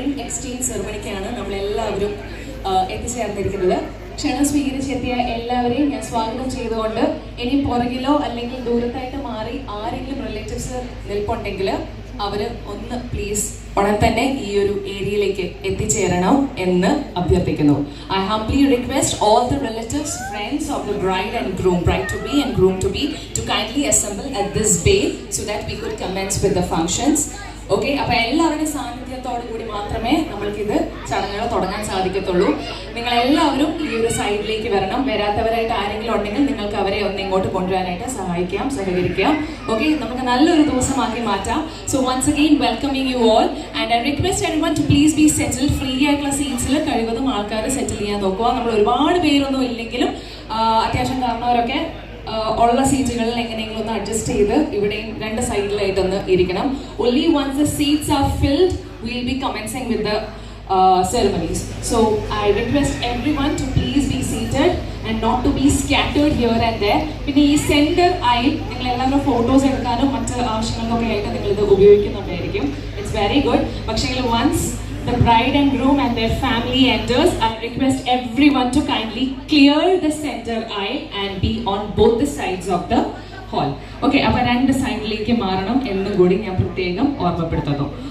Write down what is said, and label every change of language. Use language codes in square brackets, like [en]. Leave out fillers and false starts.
[ml] Exchange സെറമണിക്കാണ് നമ്മളെല്ലാവരും എത്തിച്ചേർന്നിരിക്കുന്നത്. ക്ഷണം സ്വീകരിച്ചെത്തിയ എല്ലാവരെയും ഞാൻ സ്വാഗതം ചെയ്തുകൊണ്ട് ഇനി പുറകിലോ അല്ലെങ്കിൽ ദൂരത്തായിട്ട് മാറി ആരെങ്കിലും റിലേറ്റീവ്സ് നിൽപ്പുണ്ടെങ്കിൽ അവർ ഒന്ന് പ്ലീസ് ഉടൻ തന്നെ ഈ ഒരു ഏരിയയിലേക്ക് എത്തിച്ചേരണം എന്ന് അഭ്യർത്ഥിക്കുന്നു. [en] I humbly request all the relatives, friends of the bride and groom, bride to be and groom to be, to kindly assemble at this bay so that we could commence with the functions. [ml] Okay, അപ്പോൾ എല്ലാവരുടെയും സാന്നിധ്യത്തോടു കൂടി മാത്രമേ നമ്മൾക്കിത് ചടങ്ങുകൾ തുടങ്ങാൻ സാധിക്കത്തുള്ളൂ. നിങ്ങളെല്ലാവരും ഈ ഒരു സൈഡിലേക്ക് വരണം. വരാത്തവരായിട്ട് ആരെങ്കിലും ഉണ്ടെങ്കിൽ നിങ്ങൾക്ക് അവരെ ഒന്ന് ഇങ്ങോട്ട് കൊണ്ടുവരാനായിട്ട് സഹകരിക്കാം. [en] okay, [ml] നമുക്ക് നല്ലൊരു ദിവസമാക്കി മാറ്റാം. [en] So once again welcoming you all and I request everyone to please be settle. [ml] Free ആയിട്ടുള്ള സീറ്റ്സിൽ കഴിവതും ആൾക്കാർ സെറ്റിൽ ചെയ്യാൻ നോക്കുക. നമ്മൾ ഒരുപാട് പേരൊന്നും ഇല്ലെങ്കിലും അത്യാവശ്യം കാരണവരൊക്കെ ഉള്ള സീറ്റുകളിൽ എങ്ങനെയെങ്കിലും ഒന്ന് അഡ്ജസ്റ്റ് ചെയ്ത് ഇവിടെയും രണ്ട് സൈഡിലായിട്ടൊന്ന് ഇരിക്കണം. [en] Only once the seats are filled, we'll be commencing with the ceremonies. So I request everyone to please be seated and not to be scattered here and there. [ml] പിന്നെ ഈ സെന്റർ ആയി നിങ്ങൾ എല്ലാവരും ഫോട്ടോസ് എടുക്കാനും മറ്റ് ആവശ്യങ്ങൾക്കൊക്കെ ആയിട്ട് നിങ്ങൾ ഇത് ഉപയോഗിക്കുന്നുണ്ടായിരിക്കും. [en] It's very good. [ml] പക്ഷേ [en] once the bride and groom and their family enters, I request everyone to kindly clear the center aisle and be on both the sides of the hall. [ml] Okay, അപ്പോൾ രണ്ട് സൈഡിലേക്ക് മാറണം എന്നും കൂടി ഞാൻ പ്രത്യേകം ഓർമ്മപ്പെടുത്തുന്നു.